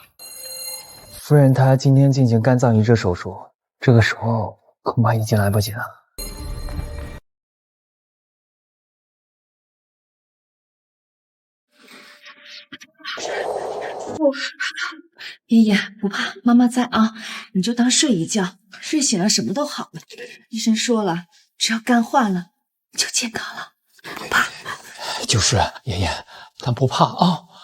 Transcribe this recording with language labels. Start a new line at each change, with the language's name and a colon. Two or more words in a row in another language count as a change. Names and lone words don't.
Chinese: 夫人，她今天進行肝臟移植手術，這個時候恐怕已經來不及了。爺爺不怕，媽媽在啊，你就當睡一覺，睡醒了什麼都好了。醫生說了，只要肝換了，就健康了，不怕。就是爺爺，咱不怕啊。